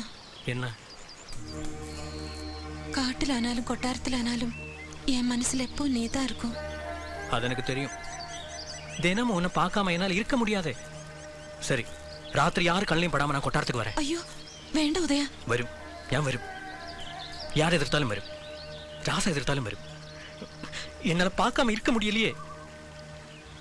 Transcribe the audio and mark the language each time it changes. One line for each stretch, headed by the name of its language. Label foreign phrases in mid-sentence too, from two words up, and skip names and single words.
Tamil: என்ன? காட்டிலானாலும் கொட்டாரத்திலானாலும் என் மனசுல எப்போ நீதான் இருக்கும். அது எனக்கு தெரியும். தினமும் உன்னை பார்க்காம என்னால் இருக்க முடியாதே. சரி, ராத்திரி யாரு கண்ணையும் படாம நான் கொட்டாரத்துக்கு வரேன். ஐயோ வேണ്ട உதயா.
Malayalam: വരും, ഞാൻ വരും.
Tamil: யார் எதிர்த்தாலும் வரும். ராசா எதிர்த்தாலும் வரும். என்னால் பார்க்காம இருக்க முடியலையே.